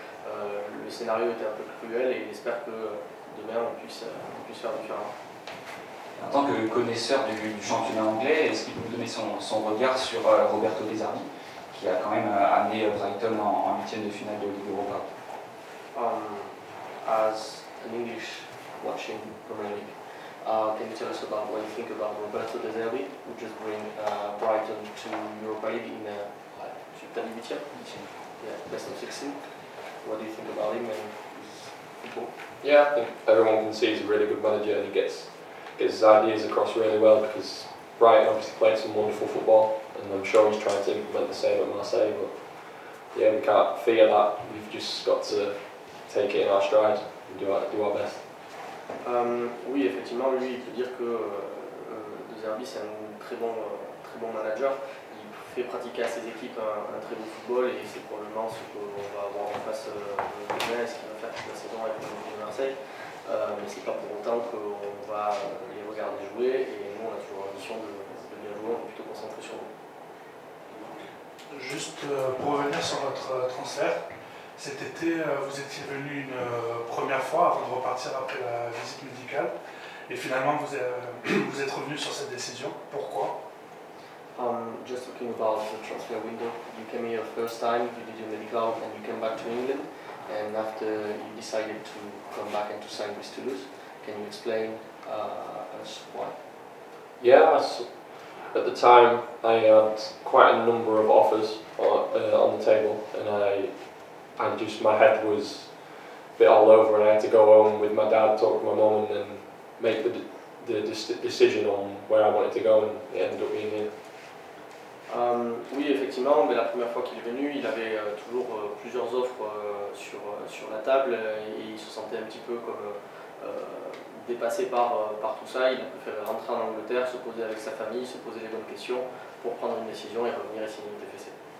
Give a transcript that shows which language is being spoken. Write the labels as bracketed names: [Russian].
[French] Le scénario était un peu cruel et il espère que demain on puisse faire différemment. En tant que connaisseur du championnat anglais, est-ce qu'il peut vous donner son regard sur Roberto De Zerbi, qui a quand même amené Brighton en huitième de finale de Ligue Europa? [English] As an English watching Premier League, can you tell us about what you think about Roberto De Zerbi, who just bring Brighton to Europa League in best of 16? What do you think about him and his football? Yeah, I think everyone can see he's a really good manager, and he gets his ideas across really well, because Brighton obviously played some wonderful football, and I'm sure he's trying to implement the same at Marseille, but yeah, we can't fear that. We've just got to take it in our stride and do our best. [French] Oui, effectivement, lui, il peut dire que De Zerbi c'est un très bon manager. Il fait pratiquer à ses équipes un très beau football, et c'est probablement ce qu'on va avoir en face demain, et ce qu'il va faire toute la saison avec l'Olympique de Marseille. Mais c'est pas pour autant qu'on va les regarder jouer, et nous on a toujours l'ambition de bien jouer, on est plutôt concentré sur nous. Juste pour revenir sur votre transfert, cet été vous étiez venu une première fois avant de repartir après la visite médicale, et finalement vous êtes revenu sur cette décision. Pourquoi? [English] Just talking about the transfer window, you came here first time, you did your medical, and you came back to England, and after you decided to come back and to sign with Toulouse. Can you explain us why? Yeah, at the time I had quite a number of offers on the table, and my head was a bit all over, and I had to go home with my dad, talk to my mum, and then make the decision on where I wanted to go, and it ended up being here. [French] Oui, effectivement, mais la première fois qu'il est venu, il avait toujours plusieurs offres sur la table, et il se sentait un petit peu comme dépassé par tout ça. Il a préféré rentrer en Angleterre, se poser avec sa famille, se poser les bonnes questions pour prendre une décision et revenir et signer le TFC.